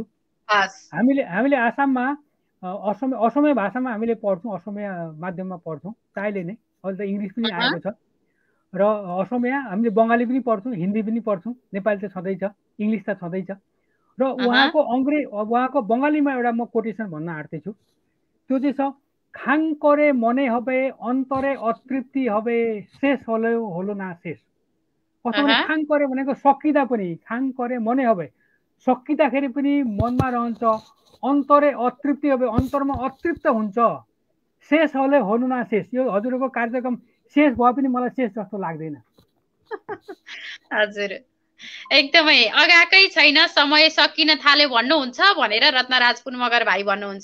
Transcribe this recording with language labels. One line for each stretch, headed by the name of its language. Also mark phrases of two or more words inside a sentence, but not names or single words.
Nepali: हामीले आसाममा असमिया भाषामा हामीले पढ्छौँ, असमिया माध्यममा पढ्छौँ प्रायले नै। अहिले त इङ्ग्लिस पनि आएको छ र असमिया हामीले बङ्गाली पनि पढ्छौँ, हिन्दी पनि पढ्छौँ, नेपाली त छँदैछ, इङ्ग्लिस त छँदैछ। र उहाँको बङ्गालीमा एउटा म कोटेसन भन्न आँट्दैछु। त्यो चाहिँ छ,
Bangla: খাঙ করে মনে হবে অন্তরে অতৃপ্তি হবে শেষ হলো না শেষ।
Nepali: कस्तो भने
Bangla: খাঙ করে
Nepali: भनेको सकिँदा पनि,
Bangla: খাঙ করে মনে হবে
Nepali: सकिँदाखेरि पनि मनमा रहन्छ,
Bangla: অন্তরে অতৃপ্তি হবে
Nepali: अन्तरमा अतृप्त हुन्छ,
Bangla: শেষ হলো না শেষ।
Nepali: यो हजुरको कार्यक्रम शेष भए पनि मलाई शेष जस्तो लाग्दैन। हजुर एकदमै अगाकै छैन, समय सकिन थाल्यो भन्नुहुन्छ भनेर रत्नराज पुन मगर भाइ भन्नुहुन्छ।